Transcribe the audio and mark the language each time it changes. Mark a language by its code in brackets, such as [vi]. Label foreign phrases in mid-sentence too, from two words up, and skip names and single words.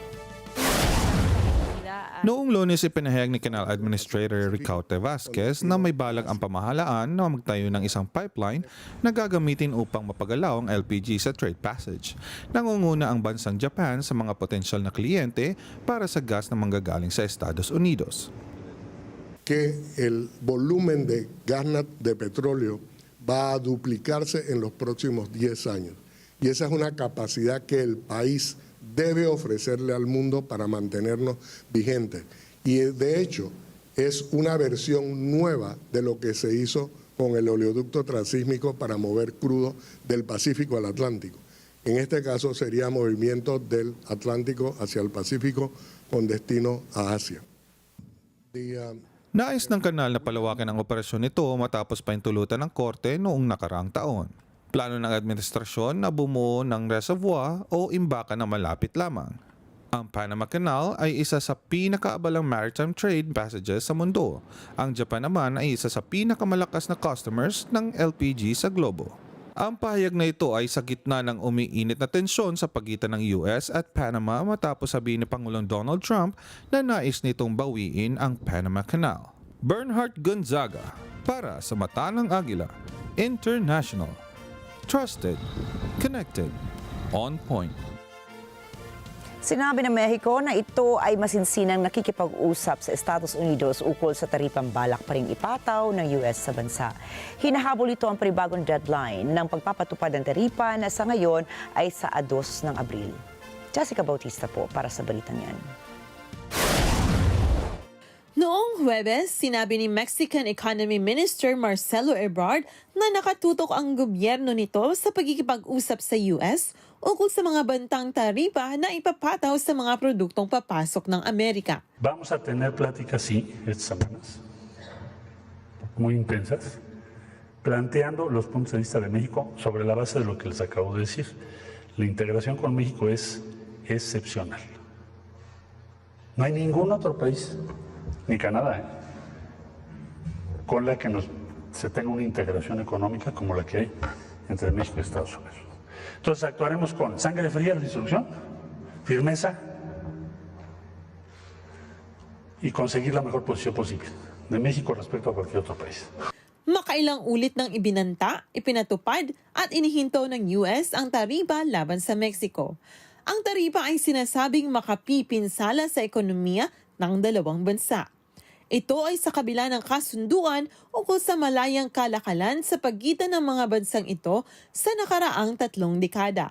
[tl] Noong Lunes, ipinahayag ni Canal Administrator Ricaute Vasquez na may balak ang pamahalaan na magtayo ng isang pipeline na gagamitin upang mapagalaw ang LPG sa [en] trade passage. [tl] Nangunguna ang bansang Japan sa mga potensyal na kliyente para sa gas na manggagaling sa Estados Unidos. [es] Que el volumen de gas de petróleo va a duplicarse en los próximos 10 años. Y esa es una capacidad que el país debe ofrecerle al mundo para mantenernos vigentes. Y de hecho es una versión nueva de lo que se hizo con el oleoducto transísmico para mover crudo del Pacífico al Atlántico. En este caso sería movimiento del Atlántico hacia el Pacífico con destino a Asia. [tl] Nais ng kanal na palawakin ang operasyon nito matapos pahintulutan ng korte noong nakaraang taon. Plano ng administrasyon na bumuo ng reservoir o imbakan na malapit lamang. Ang Panama Canal ay isa sa pinakaabalang [en] maritime trade passages [tl] sa mundo. Ang Japan naman ay isa sa pinakamalakas na customers ng LPG sa globo. Ang pahayag na ito ay sa gitna ng umiinit na tensyon sa pagitan ng US at Panama matapos sabihin ni Pangulong Donald Trump na nais nitong bawiin ang Panama Canal. Bernard Gonzaga para sa Mata ng Agila International. [en] Trusted, connected, on point. [tl] Sinabi ng Mexico na ito ay masinsinang nakikipag-usap sa Estados Unidos ukol sa taripang balak pa ring ipataw ng US sa bansa. Hinahabol ito ang panibagong deadline ng pagpapatupad ng taripa na sa ngayon ay sa 2 ng Abril. Jessica Bautista po para sa balitang yan. Noong Huwebes, sinabi ni Mexican Economy Minister Marcelo Ebrard na nakatutok ang gobyerno nito sa pagkikipag-usap sa US ukol sa mga bantang taripa na ipapataw sa mga produktong papasok ng Amerika. [es] Vamos a tener pláticas, sí, estas semanas, muy intensas, planteando los puntos de vista de México sobre la base de lo que les acabo de decir. La integración con México es excepcional. No hay ningún otro país, ni Canadá, con la que se tenga una integración económica como la que hay entre México y Estados Unidos. Entonces actuaremos con sangre fría, resolución, firmeza y conseguir la mejor posición posible de México respecto a cualquier otro país. [tl] Makailang ulit ng ibinanta, ipinatupad at inihinto ng US ang taripa laban sa Mexico. Ang taripa ay sinasabing makapipinsala sa ekonomiya ng dalawang bansa. Ito ay sa kabila ng kasunduan ukol sa malayang kalakalan sa pagitan ng mga bansang ito sa nakaraang 3 dekada.